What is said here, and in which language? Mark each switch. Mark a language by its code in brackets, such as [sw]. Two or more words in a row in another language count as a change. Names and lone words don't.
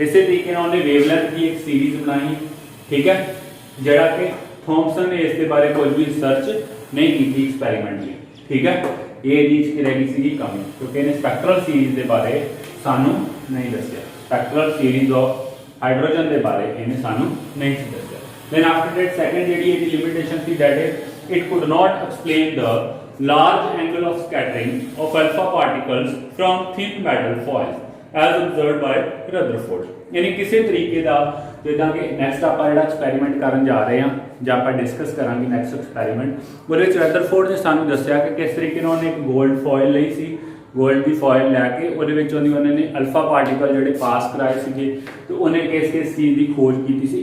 [pa] ਇਸੇ ਤਰੀਕੇ ਨਾਲ ਉਹਨੇ ਵੇਵਲੈਂਥ ਦੀ ਇੱਕ ਸੀਰੀਜ਼ ਬਣਾਈ, ਠੀਕ ਹੈ, ਜਿਹੜਾ ਕਿ ਥॉमसन ਨੇ ਇਸ ਦੇ ਬਾਰੇ ਕੋਈ ਵੀ ਰਿਸਰਚ ਨਹੀਂ ਕੀਤੀ ਐਕਸਪੈਰੀਮੈਂਟਲੀ, ਠੀਕ ਹੈ। ਇਹ ਚੀਜ਼ ਕੀ ਰਹਿ ਗਈ ਸੀ ਕਮੀ ਕਿਉਂਕਿ ਇਹਨੇ [en] spectral series [pa] ਦੇ ਬਾਰੇ ਸਾਨੂੰ ਨਹੀਂ ਦੱਸਿਆ। [en] spectral series of hydrogen [pa] ਦੇ ਬਾਰੇ ਇਹਨੇ ਸਾਨੂੰ ਨਹੀਂ ਦੱਸਿਆ। [en] then after that second [pa] ਜਿਹੜੀ ਇਹਦੀ ਲਿਮਿਟੇਸ਼ਨ ਸੀ [en] that is it could not explain the large angle of scattering of alpha particles from thin metal foils as observed by Rutherford। [pa] ਯਾਨੀ ਕਿਸੇ ਤਰੀਕੇ ਦਾ ਜਿੱਦਾਂ ਕਿ ਨੈਕਸਟ ਆਪਾਂ ਜਿਹੜਾ ਐਕਸਪੈਰੀਮੈਂਟ ਕਰਨ ਜਾ ਰਹੇ ਹਾਂ ਜਾਂ ਆਪਾਂ ਡਿਸਕਸ ਕਰਾਂਗੇ [en] next experiment [pa] ਉਹਦੇ ਵਿੱਚ ਰਦਰਫੋਰਡ ਨੇ ਸਾਨੂੰ ਦੱਸਿਆ ਕਿ ਕਿਸ ਤਰੀਕੇ ਨਾਲ ਉਹਨੇ ਇੱਕ [en] gold foil [pa] ਲਈ ਸੀ। 골ਡ ਦੀ ਫੋਇਲ ਲੈ ਕੇ ਉਹਦੇ ਵਿੱਚ ਉਹਨਾਂ ਨੇ [en] alpha particle [pa] ਜਿਹੜੇ ਪਾਸ ਕਰਾਏ ਸੀਗੇ ਤੇ ਉਹਨੇ ਕਿਸ ਚੀਜ਼ ਦੀ ਖੋਜ ਕੀਤੀ ਸੀ।